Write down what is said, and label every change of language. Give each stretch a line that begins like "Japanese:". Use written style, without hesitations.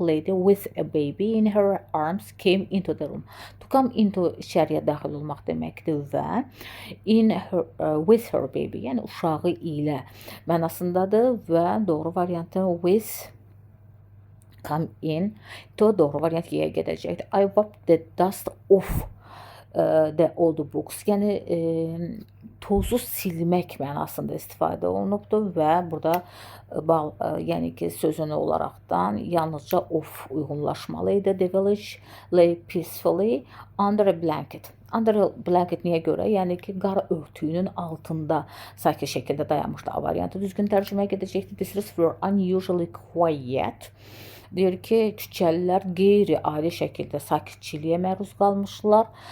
English: Lady with a baby in her arms came into the room.
Azerbaijani: To come into içəriyə daxil olmaq deməkdir və
English: with her baby,
Azerbaijani: yəni uşağı ilə mənasındadır və doğru variantı with come in to doğru variant Y gedəcəkdir.
English: I wiped the dust off the old books,
Azerbaijani: yəni tozu silmək mənasında istifadə olunubdur və burada yəni ki sözünü olaraqdan yalnızca of uyğunlaşmalı idi.
English: The village lay peacefully under a blanket.
Azerbaijani: Under a blanket niyə görə? Yəni ki qar örtüyünün altında sakit şəkildə dayanmışdı. A variantı düzgün tərcümə gedəcəkdir.
English: The streets were unusually quiet.
Azerbaijani: Deyir ki, küçəlilər qeyri-adi şəkildə sakitçiliyə məruz qalmışlar.